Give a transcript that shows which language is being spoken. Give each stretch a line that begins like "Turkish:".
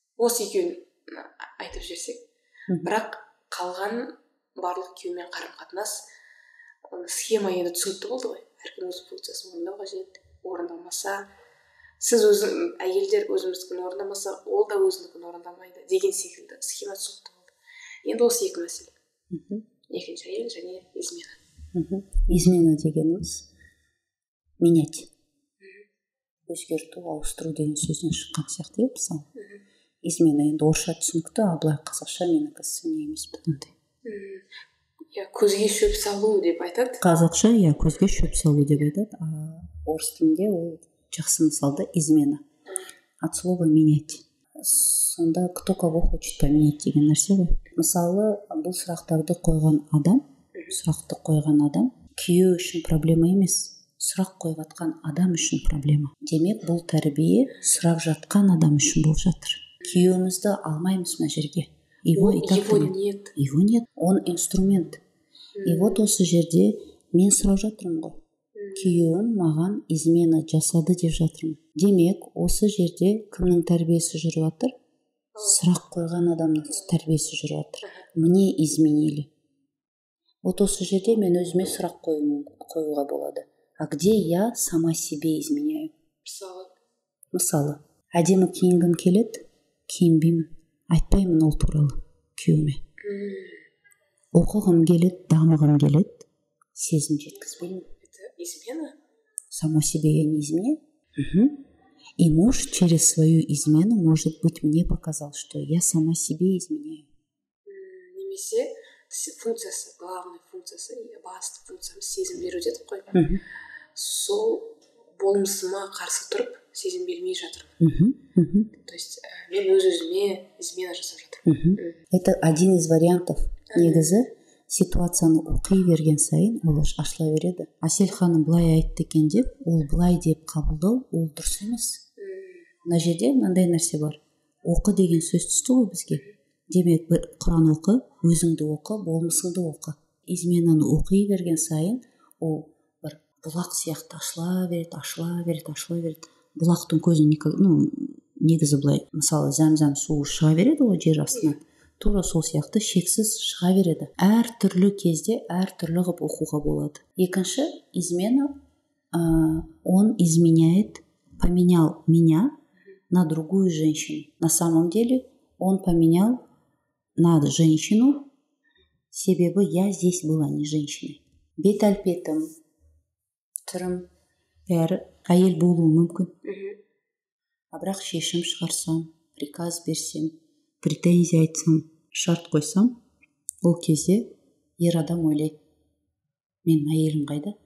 Kazakh: Осы екеуін айтып жіберсек. Бірақ қалған барлық күйеумен қарым-қатынас схема енді түсінікті болды ғой. Әркім өз функциясын орындау қажет. Орындамаса, сіз әйелдер өзіміздікін орындамаса, ол да өзіндікін орындамайды деген секілді схема түсінікті болды. Енді осы екі мәселе. Екінші әйел және измена. Измена дегеніміз менять. Өзгерту, ауыстыру деген сөзден шыққан сияқты еді, мысалы. Измена енді орысша түсінікті, ал былай қазақша мен не емес бұндай. Көзге шөп салу деп айтады. Қазақша көзге шөп салу деп айтады, а орыс тілінде ол жақсы мысалда измена.
Russian: От слова менять.
Kazakh: Сонда
Russian: кто кого хочет поменять
Kazakh: деген нәрсе ғой. Мысалы, бұл сұрақты қойған адам күйеу үшін проблема емес, сұрақ қойып жатқан адам үшін проблема. Демек, бұл тәрбие сұрақ жатқан адам үшін болып жатыр. Күйеуімізді алмаймыз мына жерге.
Russian: Его нет. Его нет. Он инструмент.
Kazakh: И вот осы жерде мен сұрап жатырмын ғой. Күйеуім маған измена жасады деп жатырмын. Демек, осы жерде кімнің тәрбиесі жүріп жатыр? сұрақ қойған адамның тәрбиесі жүріп жатыр.
Russian: Мне изменили.
Kazakh: Вот осы жерде мен өзіме сұрақ қоюға болады.
Russian: А где я сама себе изменяю?
Kazakh: Мысалы, әдемі киінгім келеді, киінбеймін, айтпаймын ол туралы күйеуіме. Оқығым келеді, дамығым келеді, сезім жеткізбеймін.
Russian: Это измена? Само себе я не изменяю. И муж через свою измену, может быть, мне показал, что я сама себе изменяю.
Kazakh: Немесе функциясы, главный функциясы, басты функциямыз сезім беру дедік қой. Сол болмысыма қарсы тұрып, сезім бермей жатырмын. То есть мен өз-өзіме измена жасап жатырмын.
Russian: Это один из вариантов.
Kazakh: Негізі ситуацияны оқи берген сайын ол ашыла береді. Әсел ханым былай айтты екен деп, ол былай деп қабылдау, ол дұрыс емес. Мына жерде мынандай нәрсе бар. Оқы деген сөз түсті ғой бізге. Демек, бір Құран оқы, өзіңді оқы, болмысыңды оқы. Изменаны оқи берген сайын ол бір бұлақ сияқты ашыла береді. Бұлақтың көзі негізі былай, мысалы зәм-зәм суы шыға береді ғой жер астынан. Тура сол сияқты шексіз шыға береді. Әр түрлі кезде әр түрлі қылып оқуға болады.
Russian: Екінші, измена, он изменяет, поменял меня на другую женщину. На самом деле он поменял на женщину, себебі я здесь была не женщиной.
Kazakh: Бет әлпетім, түрім, бәрі әйел болуы мүмкін. Бірақ шешім шығарсам, приказ берсем, претензия айтсам, шарт қойсам, ол кезде ер адам ойлайды, мен әйелім қайда?